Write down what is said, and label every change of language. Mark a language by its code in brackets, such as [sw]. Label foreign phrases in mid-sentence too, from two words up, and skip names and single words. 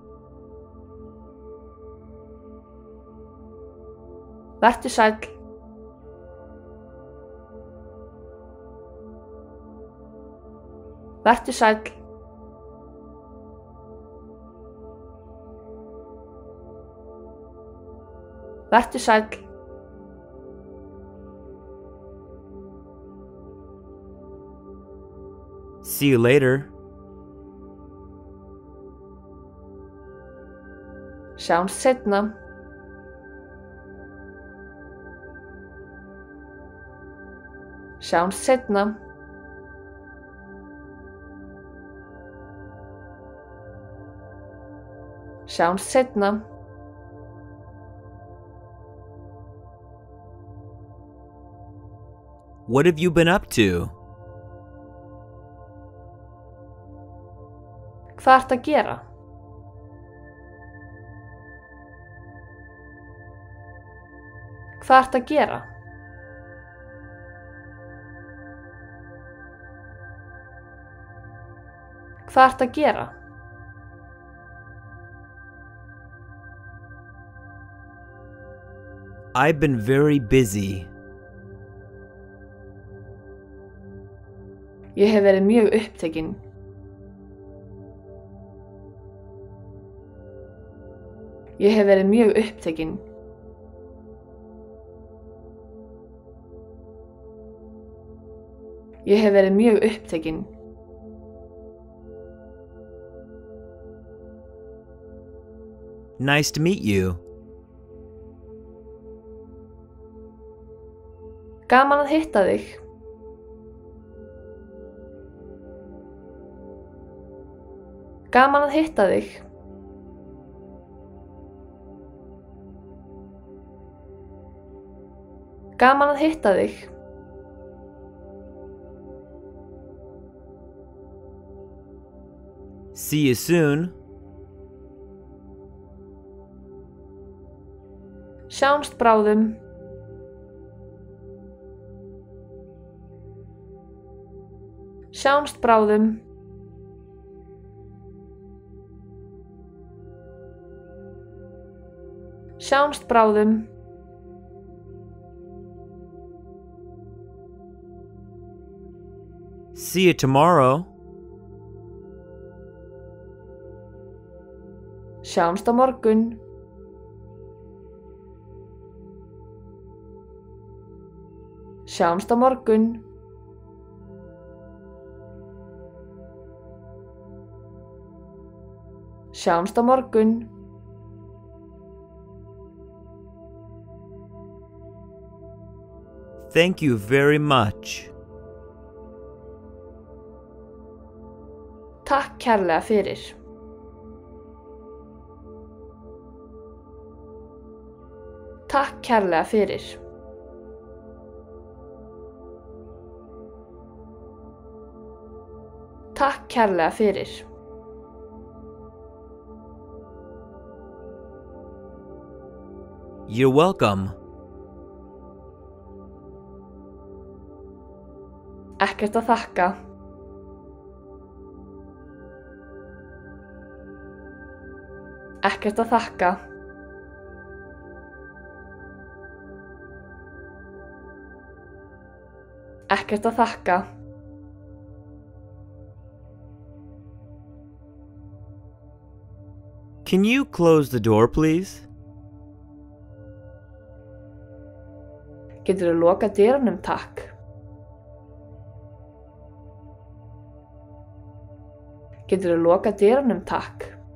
[is] Vertu sæll. Vertu sæll. Vertu sæll. [en] See you later. [is] Sjáumst seinna. Sjáumst seinna. Sjáumst seinna. [en] What have you been up to? [is] Hvað ertu að gera? Hvað ertu að gera? Hvað ertu að gera? [en] I've been very busy. [is] Ég hef verið mjög upptekinn. Ég hef verið mjög upptekinn. Ég hef verið mjög upptekinn. [en] Nice to meet you. [is] Gaman að hitta þig. Gaman að hitta þig. Gaman að hitta þig. [en] See you soon. [is] Sjáumst bráðum. Sjáumst bráðum. Sjáumst bráðum. [en] See you tomorrow. [is] Sjáumst á morgun. Sjáumst á morgun. Sjáumst á morgun. [en] Thank you very much. [is] Takk kærlega fyrir. Takk kærlega fyrir. Takk kærlega fyrir. [en] You're welcome. [is] Ekkert að þakka. Ekkert að þakka. Ekkert að þakka. [en] Can you close the door, please? [is] Geturðu lokað dyrunum, takk? Geturðu lokað dyrunum, takk?